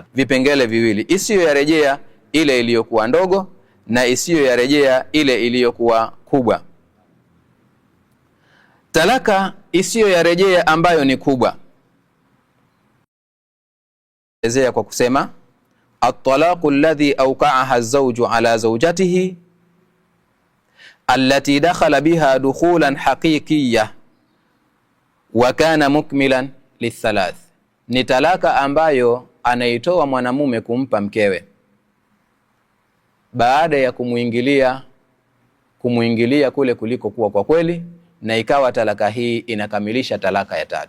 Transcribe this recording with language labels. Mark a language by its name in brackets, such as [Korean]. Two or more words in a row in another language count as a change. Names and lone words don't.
[Swahili] Vipengele viwili, isiyo ya rejea ile iliyokuwa ndogo na isiyo ya rejea ile iliyokuwa kubwa. Talaka isiyo ya rejea ambayo ni kubwa, rejea kwa kusema [Arabic] الطلاق الذي أوقعه الزوج على زوجته التي دخل بها دخولا حقيقيا وكان مكملا للثلاث, [Swahili] ni talaka ambayo anaitoa mwanamume kumpa mkewe baada ya kumuingilia kule kuliko kuwa kwa kweli, na ikawa talaka hii inakamilisha talaka ya 3.